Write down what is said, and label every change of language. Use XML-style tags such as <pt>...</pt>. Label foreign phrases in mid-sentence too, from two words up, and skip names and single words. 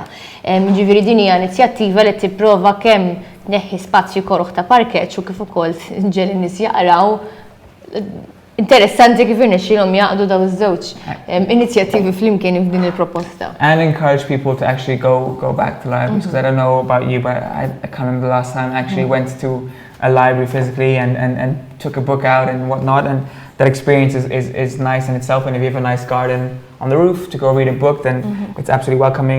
<mt>Ġifieri din hija inizjattiva li tipprova kemm tneħħi spazju korruħ ta' parkeġġ u kif ukoll ġieli nies jaqraw. Interessanti kif irnexxielhom jaqdu daw iż-żewġ inizjattivi flimkien f'din il-proposta.</mt> <en>And encourage people to actually go back to libraries, because I don't know about you, but I can't remember the last time I actually went to a library physically and took a book out and whatnot, and that experience is nice in itself. And if you have a nice garden on the roof to go read a book, then it's absolutely welcoming.</en>